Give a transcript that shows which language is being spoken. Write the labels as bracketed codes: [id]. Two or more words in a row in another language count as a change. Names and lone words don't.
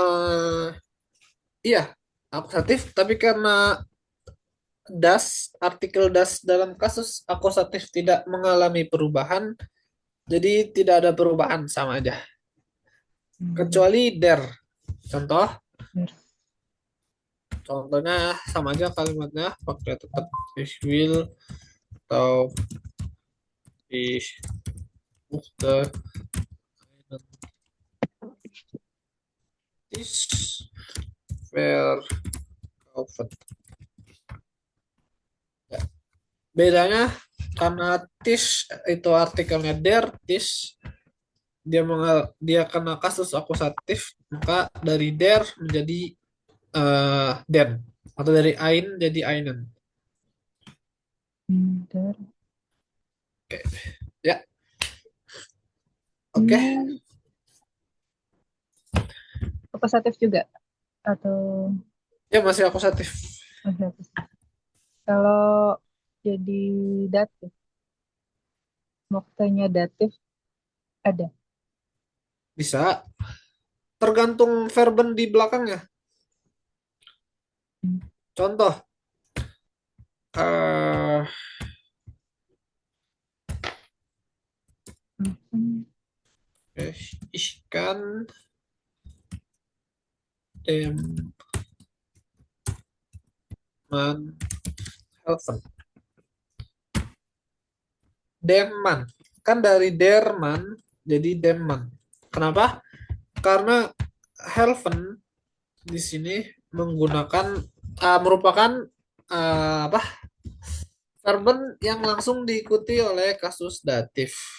[id] Iya, akusatif, tapi karena artikel das dalam kasus akusatif tidak mengalami perubahan, jadi tidak ada perubahan, sama aja. Kecuali der. Contoh, Der. contohnya sama aja kalimatnya, pakai tetap [de] ich will [id] atau [de] ich möchte einen Tisch verkaufen. [id] Ya. Bedanya karena Tisch itu artikelnya der, Tisch dia kena kasus akusatif, maka dari der menjadi den, atau dari ein jadi einen. Der. Ya. Oke. akusatif juga atau Ya masih akusatif. akusatif? Kalau jadi datif, moktanya datif ada. Bisa. Tergantung verben di belakangnya. Hmm. Contoh, eh Hmm. [de] ich kann dem Mann helfen. Demman. [id] Kan dari derman jadi demman. Kenapa? Karena helfen di sini menggunakan merupakan apa? Verben yang langsung diikuti oleh kasus datif.